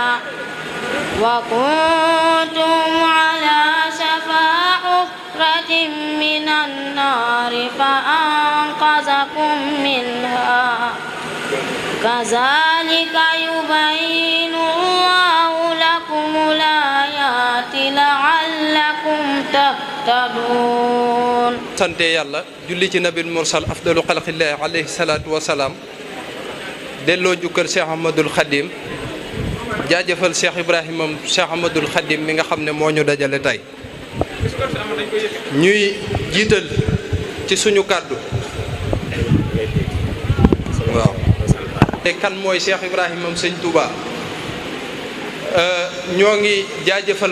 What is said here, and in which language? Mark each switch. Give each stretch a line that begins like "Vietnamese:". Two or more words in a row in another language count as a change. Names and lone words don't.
Arabic: وكنتم على شفا حفرة من النار فأنقذكم منها كذلك يبين الله لكم الآيات لعلكم تهتدون.
Wolof: sante yàlla julli ci
Arabic: النبي المرسل أفضل خلق الله عليه الصلاة والسلام
Wolof: delloo njukkal Cheikh Ahmadul Khadim jaajëfal Cheikh Ibrahima Cheikh Ahmadul Khadim mi nga xam ne moo ñu dajale tey ñuy jiital ci suñu kàddu waaw te kan mooy Cheikh Ibrahima sëñ Touba ñoo ngi jaajëfal